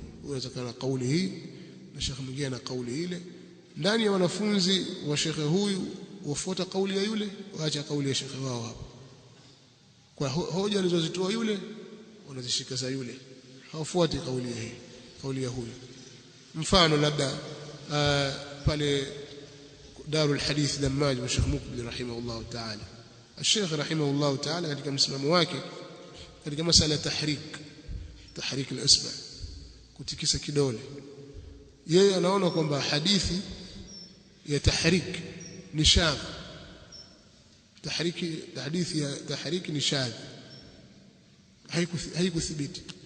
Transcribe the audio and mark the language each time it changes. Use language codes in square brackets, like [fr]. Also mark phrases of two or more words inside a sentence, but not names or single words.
[sw] Unaweza kana kauli hii na shekhe mwingine na kauli ile, ndani ya wanafunzi wa shekhe huyu wafuata kauli ya yule, waacha kauli ya shekhe wao hapo. Kwa hoja alizozitoa yule wanazishika za yule, hawafuati kauli ya huyu. Mfano labda pale Darul Hadith Dammaj wa Sheikh Mukbil [ar] رحمه الله تعالى, الشيخ رحمه الله تعالى [sw] katika msimamo wake katika masala ya [ar] تحريك الإصبع, [sw] kutikisa kidole, yeye anaona kwamba hadithi ya tahrik ni shadh. Hadithi ya tahrik ni shadh, haikuthibiti.